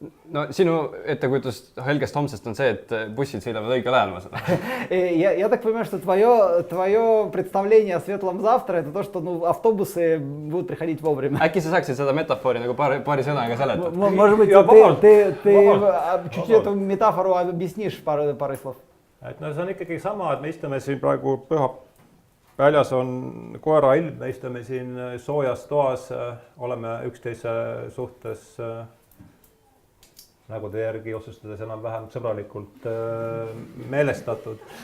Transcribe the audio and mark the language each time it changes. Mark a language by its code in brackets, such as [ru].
[et] No sinu ettekujutus helgest homsest on see, et bussid sõidavad õigel ajal, ma seda. [ru] Я так понимаю, что твое представление о светлом завтра это то, что автобусы будут приходить вовремя. [et] Äkki sa saaksid seda metafoori nagu paari sõnaga seletada? [ru] Может быть, ты чуть-чуть эту метафору объяснишь парой слов. [et] Et no see on ikkagi sama, et me istume siin praegu püha väljas on koera ilm, me istume siin soojas toas, oleme üksteise suhtes nagu te järgi otsustades enam-vähem sõbralikult meelestatud.